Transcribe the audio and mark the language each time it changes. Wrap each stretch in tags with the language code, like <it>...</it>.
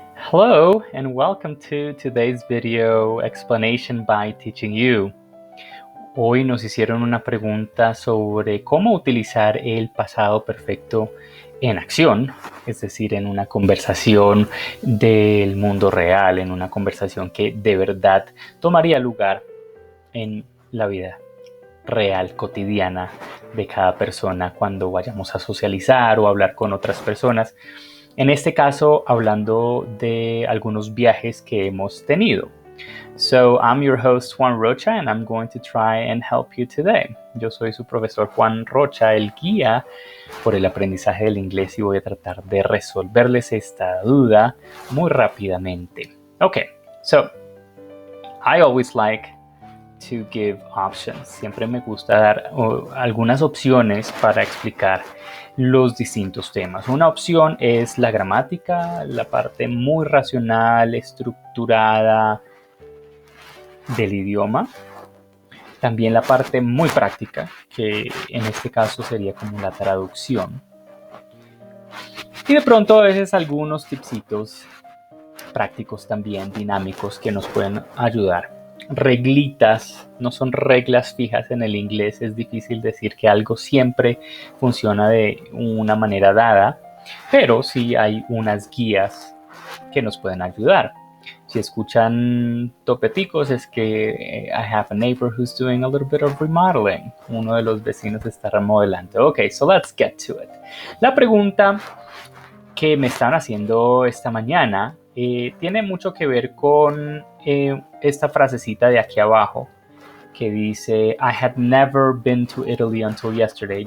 <en>Hello and welcome to today's video explanation by Teaching You.</en> <es>Hoy nos hicieron una pregunta sobre cómo utilizar el pasado perfecto en acción, es decir, en una conversación del mundo real, en una conversación que de verdad tomaría lugar en la vida real, cotidiana de cada persona cuando vayamos a socializar o hablar con otras personas. En este caso, hablando de algunos viajes que hemos tenido.</es> <en>So, I'm your host Juan Rocha and I'm going to try and help you today.</en> <es>Yo soy su profesor Juan Rocha, el guía por el aprendizaje del inglés, y voy a tratar de resolverles esta duda muy rápidamente.</es> <en>Okay, so I always like to give options.</en> <es>Siempre me gusta dar algunas opciones para explicar los distintos temas. Una opción es la gramática, la parte muy racional, estructurada del idioma. También la parte muy práctica, que en este caso sería como la traducción. Y de pronto a veces algunos tipsitos prácticos también, dinámicos, que nos pueden ayudar. Reglitas, no son reglas fijas en el inglés, es difícil decir que algo siempre funciona de una manera dada, pero sí hay unas guías que nos pueden ayudar. Si escuchan topeticos es que</es> <en>I have a neighbor who's doing a little bit of remodeling.</en> <es>Uno de los vecinos está remodelando.</es> <en>Okay, so let's get to it.</en> <es>La pregunta que me estaban haciendo esta mañana tiene mucho que ver con esta frasecita de aquí abajo que dice</es> <en>I had never been to Italy until yesterday.</en>